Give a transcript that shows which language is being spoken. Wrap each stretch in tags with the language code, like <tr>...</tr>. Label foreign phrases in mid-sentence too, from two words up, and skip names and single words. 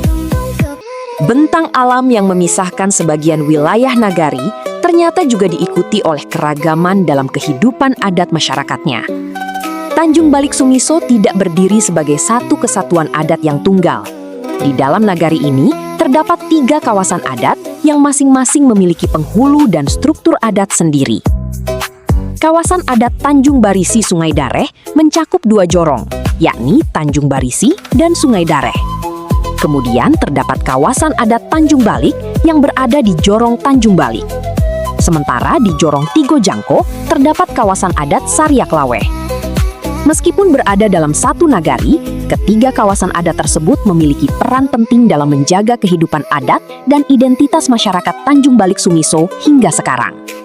<id>Bentang alam yang memisahkan sebagian wilayah Nagari ternyata juga diikuti oleh keragaman dalam kehidupan adat masyarakatnya. Tanjung Balik Sumiso tidak berdiri sebagai satu kesatuan adat yang tunggal. Di dalam Nagari ini, terdapat 3 kawasan adat yang masing-masing memiliki penghulu dan struktur adat sendiri. Kawasan adat Tanjung Barisi Sungai Dareh mencakup 2 jorong, yakni Tanjung Barisi dan Sungai Dareh. Kemudian terdapat kawasan adat Tanjung Balik yang berada di jorong Tanjung Balik. Sementara di jorong Tigo Jangko terdapat kawasan adat Sariak Laweh. Meskipun berada dalam satu Nagari, ketiga kawasan adat tersebut memiliki peran penting dalam menjaga kehidupan adat dan identitas masyarakat Tanjung Balik Sumiso hingga sekarang.</id>